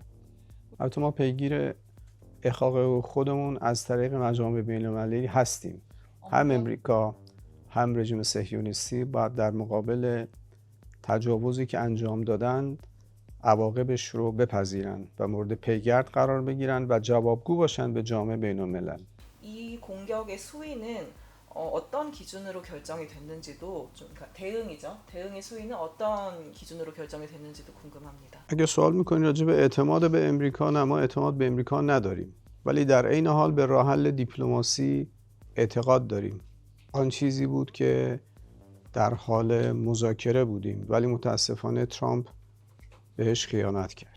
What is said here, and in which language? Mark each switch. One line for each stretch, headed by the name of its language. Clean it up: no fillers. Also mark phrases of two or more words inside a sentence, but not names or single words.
Persian: البته ما پیگیر احقاق خودمون از طریق مجامع بین‌المللی هستیم. هم امریکا هم رژیم صهیونیستی باید در مقابل تجاوزی که انجام دادند عواقبش رو بپذیرند و مورد پیگرد قرار بگیرند و جوابگو باشند به جامعه بین‌الملل.
Korean: 이 공격의 수위는 어떤 기준으로 결정이 됐는지도 좀 그러니까 대응이죠. 대응의 수위는 어떤 기준으로 결정이 됐는지도 궁금합니다.
Persian: اگه سوال میکنید راجع به اعتماد به امریکا، نه، ما اعتماد به امریکا نداریم، ولی در عین حال به راه حل دیپلماسی اعتقاد داریم. آن چیزی بود که در حال مذاکره بودیم، ولی متاسفانه ترامپ بهش خیانت کرد.